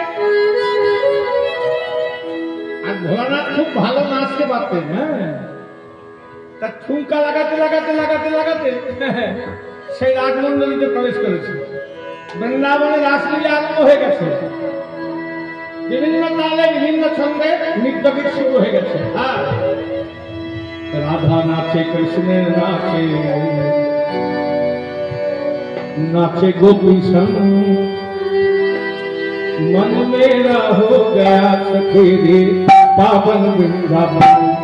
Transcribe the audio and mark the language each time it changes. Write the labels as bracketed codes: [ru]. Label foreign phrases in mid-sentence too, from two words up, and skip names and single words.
[bn] আর ভোলানাথ খুব ভালো নাচতে পারতেন হ্যাঁ তার ঠুমকা লাগাতে লাগাতে লাগাতে লাগাতে সেই রাজমন্ডলীতে প্রবেশ করেছে বৃন্দাবনে রাসলীলা আরম্ভ হয়ে গেছে বিভিন্ন তালে বিভিন্ন ছন্দে নৃত্যগীত শুরু হয়ে গেছে রাধা নাচে কৃষ্ণের নাচে [hi] नाचे गोपी संग मन मेरा हो गया सखी रे पावन वृंदावन